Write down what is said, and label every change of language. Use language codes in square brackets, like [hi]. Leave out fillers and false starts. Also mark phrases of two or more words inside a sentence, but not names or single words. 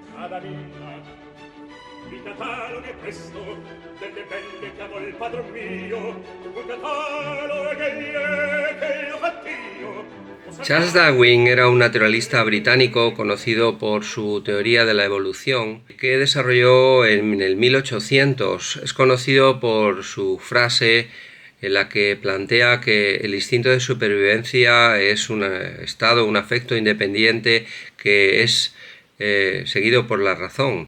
[it] strada mia. Il catalogo è questo, delle belle che amo il padron mio, un catalogo che io fattio. [es] Charles Darwin era un naturalista británico conocido por su teoría de la evolución que desarrolló en el 1800. Es conocido por su frase en la que plantea que el instinto de supervivencia es un estado, un afecto independiente que es seguido por la razón.